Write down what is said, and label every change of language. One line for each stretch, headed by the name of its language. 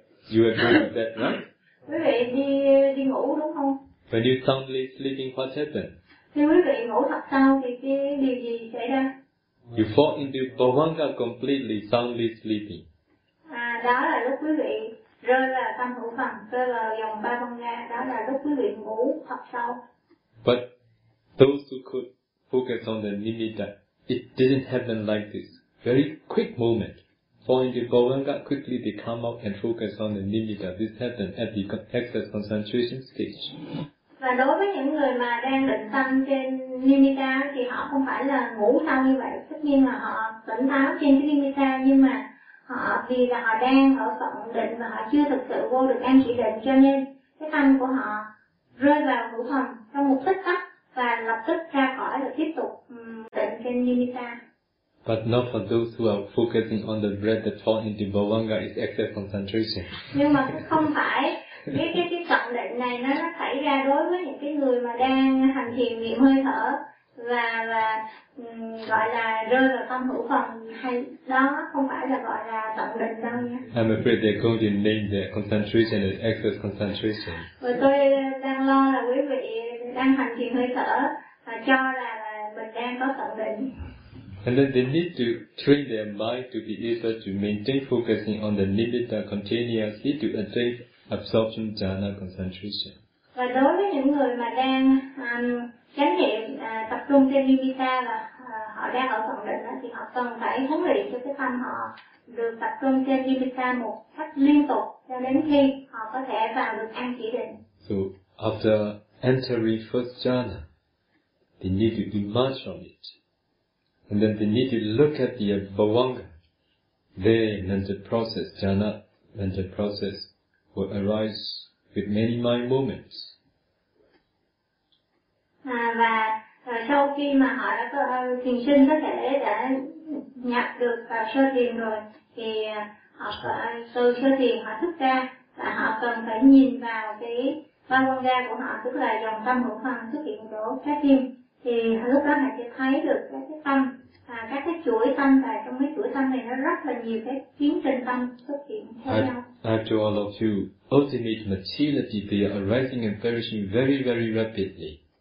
English: You are going to bed, right?
Vietnamese: Quý vị đi ngủ đúng không?
English: When you soundly sleeping, what happened?
Vietnamese: Khi quý vị ngủ thật sâu thì cái điều gì xảy ra?
English: You fall into bhavanga completely, soundly sleeping.
Vietnamese: Đó là lúc quý vị rơi vào tâm hữu phần, rơi vào dòng bhavanga, đó là lúc quý vị ngủ thật sâu.
English: But those who could focus on the nimitta, it didn't happen like this. Very quick moment. Fall into bhavanga, quickly they come up and focus on the nimitta. This happened at the excess concentration stage.
Vietnamese: Và đối với những người mà đang định tâm trên nimitta thì họ không phải là ngủ sâu như vậy. Tất nhiên là họ tỉnh táo trên cái nimitta, nhưng mà họ vì là họ đang ở cộng định và họ chưa thực sự vô được an chỉ định, cho nên cái tâm của họ rơi vào hữu phần trong một tích tắc và lập tức ra khỏi và tiếp tục định trên nimitta.
English: But not for those who are focusing on the breath that falls into bhavanga is excess concentration.
Vietnamese: Nhưng mà không phải cái cộng định này nó xảy ra đối với những cái người mà đang hành thiền niệm hơi thở và gọi là rơi vào tâm hữu phần, hay đó không phải là gọi là cộng định đâu nha.
English: I'm afraid they're going to name the concentration as excess concentration.
Vietnamese: Và tôi đang lo là quý vị đang hành thiền hơi thở và cho là mình đang có cộng định.
English: And then they need to train their mind to be able to maintain focusing on the nimitta continuously to attain absorption jhana concentration.
Vietnamese: Và đối với những người mà đang chánh niệm tập trung trên nimitta và họ đang ở cộng định đó, thì họ cần phải huấn luyện cho cái tâm họ được tập trung trên nimitta một cách liên tục cho đến khi họ có thể vào được an chỉ định.
English: So after entering first jhana, they need to emerge from it. And then they need to look at the bhavanga. There, mental process, jhana, mental process, will arise with many mind moments.
Vietnamese: Và sau khi mà họ đã có thiền sinh có thể đã nhập được vào sơ thiền rồi, thì họ từ sơ thiền họ thức ra và họ cần phải nhìn vào cái bhavanga của họ, tức là dòng tâm hữu phần xuất hiện chỗ trái tim. thì lúc đó Ngài sẽ thấy được các cái tâm và các cái chuỗi tâm, và trong cái chuỗi tâm này nó rất là nhiều cái tiến trình tâm xuất hiện theo nhau.
English: After all of you, ultimate maturity, they are arising and perishing very, very rapidly.